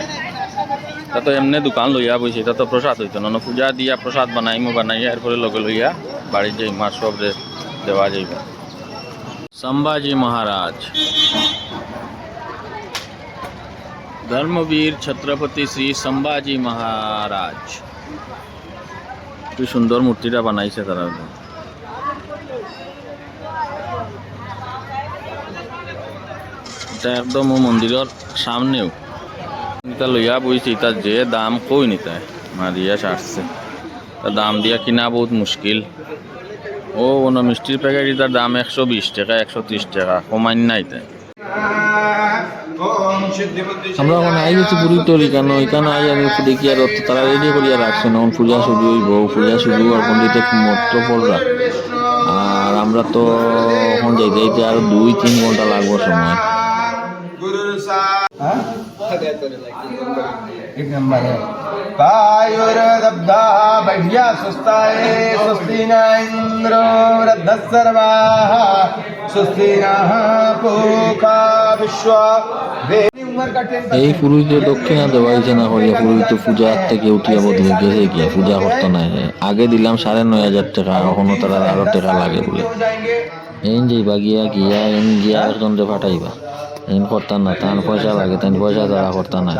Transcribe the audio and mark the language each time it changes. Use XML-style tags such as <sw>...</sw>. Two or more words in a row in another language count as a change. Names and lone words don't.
<bn>তা তো এমনি দোকান লইয়া বইছে, তা তো প্রসাদ হইতো না, পূজা দিয়া প্রসাদ বানাইমু, বানাইয়া এরপরে লগে লইয়া বাড়ি যাই মার সব দেওয়া যাইব। संभाजी महाराज धर्मवीर छत्रपति श्री संभाजी महाराज কি সুন্দর মূর্তিটা বানাইছে তারা। এটা একদম মন্দিরের সামনেও এটা লইয়া বইছি, তার যে দাম কই নিতে মারিয়া সারছে, তার দাম দিয়া কিনা বহুত মুশকিল। ও কোনো মিষ্টির প্যাকেট এটার দাম 120 টাকা 130 টাকা, কমাইন নাই তাই। আমরা ওখানে আই গেছি পুরী তরি কেন এখানে আই আমি দেখি আর তারা রেডি করিয়া রাখছে না, পূজা শুরু হইব, পূজা শুরু আর পন্ডিতে মত্ত পড়রা, আর আমরা তো এখন যাইতে যাইতে আরো 2-3 ঘন্টা লাগবো সময়।</bn> <hi>एक नंबर है।</hi> <sa>कायुर्दब्धा बढ़िया सुस्ताय स्वस्ति न इंद्रो वृद्धस्सर्वाः स्वस्ति नः पूषा विश्वा</sa> <bn>এই পুরুষকে দক্ষিণা দেওয়াইছে না করিয়া পুরুষ তো পূজার থেকে উঠিয়া বদলে গেছে গিয়া পূজা করতো না। আগে দিলাম 9,500 টাকা, এখনো তারা আরো টাকা লাগে বলে। এন যাইবা গিয়া গিয়া এন গিয়া একজনরে ফাটাইবা, এন করতাম না, তার পয়সা লাগে, তাই পয়সা তারা করতাম না।</bn>